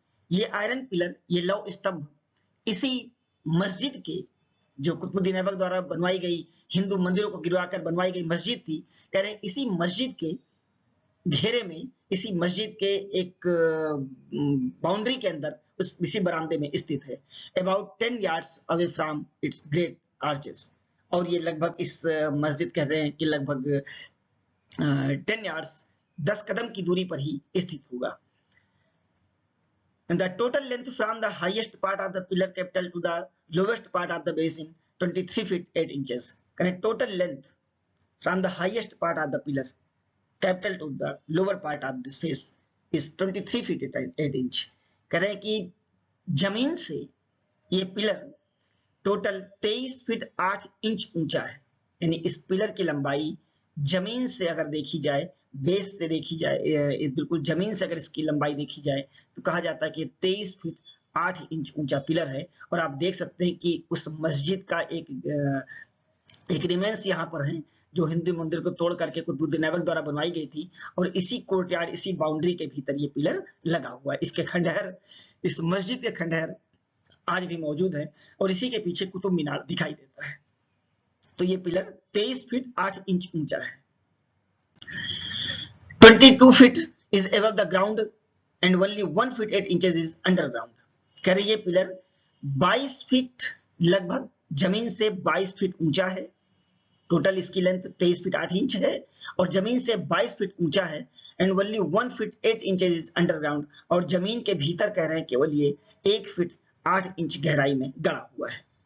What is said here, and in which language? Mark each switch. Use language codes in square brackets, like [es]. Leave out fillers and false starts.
[hi] ये iron pillar, ये लौह स्तंभ इसी मस्जिद के, जो कुतुबुद्दीन ऐबक द्वारा बनवाई गई, हिंदू मंदिरों को गिरवाकर बनवाई गई मस्जिद थी, कह रहे हैं इसी मस्जिद के घेरे में, इसी मस्जिद के एक बाउंड्री के अंदर, इसी बरामदे में स्थित है। [en] About 10 yards away from its great arches. [hi] और ये लगभग इस मस्जिद कह रहे हैं कि लगभग 10 yards 10 कदम की दूरी पर ही स्थित होगा। [en] The total length from the highest part of the pillar capital to the lowest part of the basin 23 feet 8 inches. Correct? Total length from the highest part of the pillar capital to the lower part of this face is 23 feet 8 inch. [hi] करें कि जमीन से ये pillar total 23 feet 8 inch ऊंचा है। यानी इस pillar की लंबाई जमीन से अगर देखी जाए, बेस से देखी जाए, बिल्कुल जमीन से अगर इसकी लंबाई देखी जाए तो कहा जाता है कि 23 फीट 8 इंच ऊंचा पिलर है। और आप देख सकते हैं कि उस मस्जिद का एक रिमेंस यहाँ पर है, जो हिंदू मंदिर को तोड़ करके कुतुबुद्दीन ऐबक द्वारा बनवाई गई थी, और इसी कोर्टयार्ड, इसी बाउंड्री के भीतर ये पिलर लगा हुआ है। इसके खंडहर, इस मस्जिद के खंडहर आज भी मौजूद है और इसी के पीछे कुतुब मीनार दिखाई देता है। तो ये पिलर 23 फीट 8 इंच ऊंचा है। [en] 22 feet is above the ground and only 1 feet 8 inches is underground. [hi] कह रहे ये पिलर 22 फीट लगभग जमीन से 22 फीट ऊंचा है, टोटल इसकी लेंथ 23 फीट 8 इंच है और जमीन से 22 फीट ऊंचा है, [en] and only 1 feet 8 inches is underground, [hi] और जमीन के भीतर कह रहे हैं केवल ये 1 फीट 8 इंच गहराई में गड़ा हुआ है।